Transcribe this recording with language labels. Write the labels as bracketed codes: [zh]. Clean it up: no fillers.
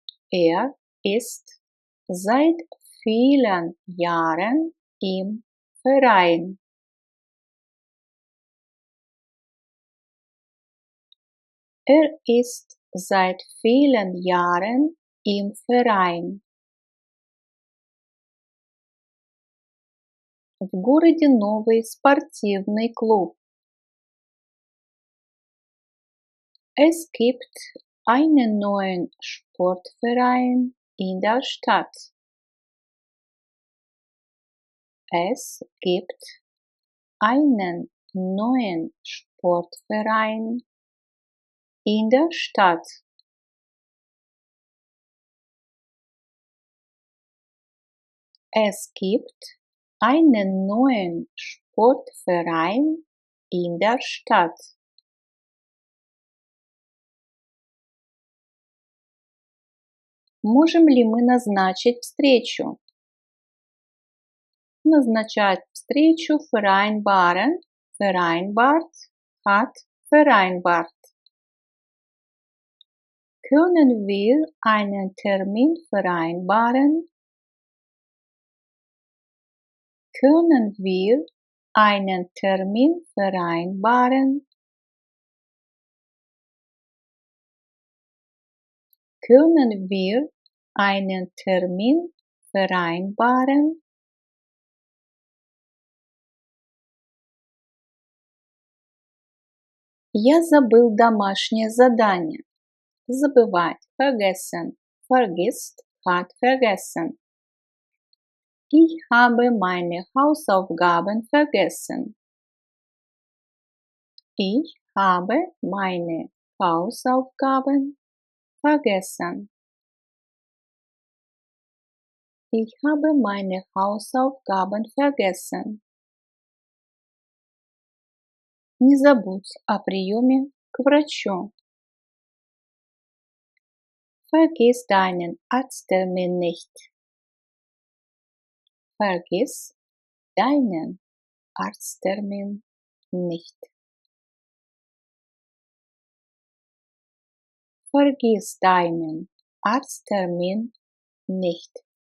[de] Er ist seit vielen Jahren im Verein. Er ist seit vielen Jahren im Verein. [ru] В городе новый спортивный клуб. [de] Es gibt einen neuen Sportverein in der Stadt. Es gibt einen neuen Sportverein in der Stadt. Es gibt einen neuen Sportverein in der Stadt. [ru] Можем ли мы назначить встречу? Назначать встречу [de] vereinbaren, vereinbart, hat vereinbart. Können wir einen Termin vereinbaren? Können wir einen Termin vereinbaren? Können wir einen Termin vereinbaren? [ru] Я забыл домашнее задание. [de] Забывать, vergessen, vergisst, hat vergessen. Ich habe meine Hausaufgaben vergessen. Ich habe meine Hausaufgaben vergessen. Ich habe meine Hausaufgaben vergessen. [ru] Не забудь о приеме к врачу. [de] Vergiss deinen Arzttermin nicht. Vergiss deinen Arzttermin nicht. Vergiss deinen Arzttermin nicht.